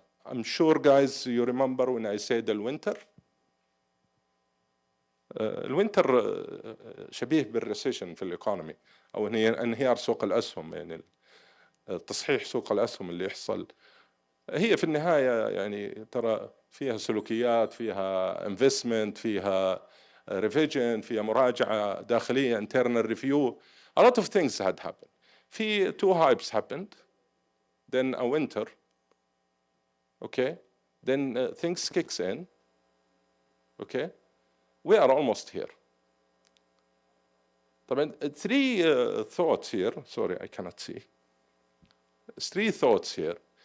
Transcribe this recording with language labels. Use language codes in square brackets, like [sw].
[en] I'm sure guys you remember when I said [ar] الوينتر. الوينتر شبيه بالريسيشن في الايكونومي او انهيار سوق الاسهم، يعني تصحيح سوق الاسهم اللي يحصل. هي في النهايه يعني ترى فيها سلوكيات، فيها انفستمنت، فيها ريفيجن، فيها مراجعه داخليه [en] internal review. A lot of things had happened. في two hypes happened, then a winter. Okay, then things kicks in. Okay, we are almost here. طبعا three thoughts here. Sorry, I cannot see. Three thoughts here.